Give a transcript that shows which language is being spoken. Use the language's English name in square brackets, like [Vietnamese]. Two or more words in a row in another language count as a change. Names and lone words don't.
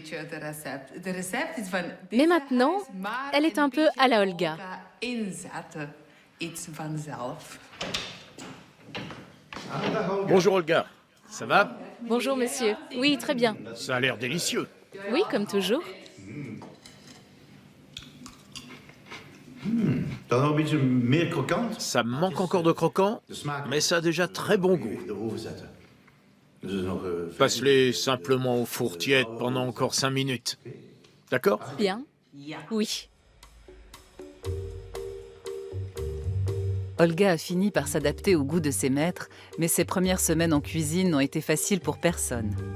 [French] Mais maintenant, elle est un peu à la Olga. Bonjour Olga, ça va? Bonjour monsieur. Oui, très bien. Ça a l'air délicieux. Oui, comme toujours. [Dutch] Dan nog een beetje meer krokant. [French] Ça me manque encore de croquant, mais ça a déjà très bon goût. [Dutch] De oven zetten. Dus nog, [French] Passe-les simplement au four tiède pendant encore 5 minutes. D'accord? Bien. Oui. Olga a fini par s'adapter au goût de ses maîtres, mais ses premières semaines en cuisine n'ont été faciles pour personne.